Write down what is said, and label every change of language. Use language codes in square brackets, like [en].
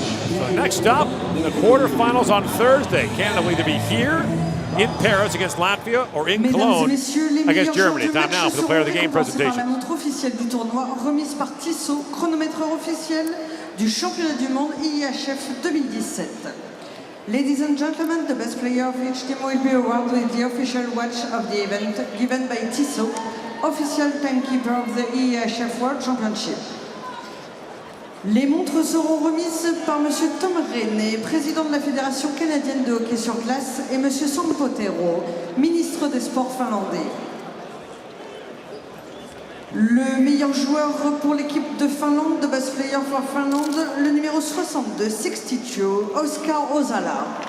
[en] So next stop, the quarterfinals on Thursday. Canada will either be here in Paris against Latvia or in Cologne against Germany. Time now for the player of the game presentation. [fr] La montre officielle du tournoi remise par Tissot, chronométreur officiel du championnat du monde IIHF 2017. [en] Ladies and gentlemen, the best player of each team will be awarded with the official watch of the event given by Tissot, official timekeeper of the IIHF World Championship. [fr] Les montres seront remises par M. Tom René, président de la Fédération canadienne de hockey sur glace, et M. Sampo Terho, ministre des Sports finlandais. Le meilleur joueur pour l'équipe de Finlande, [en] the best player for Finland, [fr] le numéro 62, 62, Oscar Ozala.